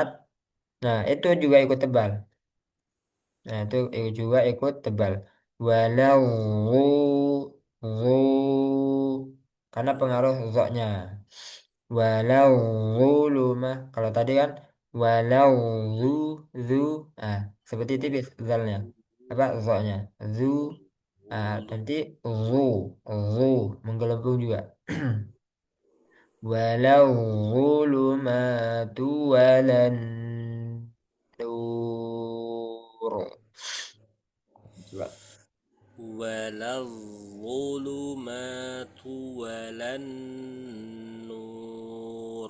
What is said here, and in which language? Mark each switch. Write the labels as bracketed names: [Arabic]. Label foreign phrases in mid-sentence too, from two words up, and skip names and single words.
[Indonesian] Nah, itu juga ikut tebal. Nah, itu juga ikut tebal. Walau karena pengaruh zoknya. [Arabic] ولا الظلما. [Indonesian] Kalau tadi kan walau zu zu. Nah, seperti tipis zalnya. Apa zoknya? Zu. Ah, nanti zu zu menggelembung juga. [Arabic] ولا الظلمات ولا النور. [Indonesian] Coba. [Arabic] ولا الظلمات ولا النور.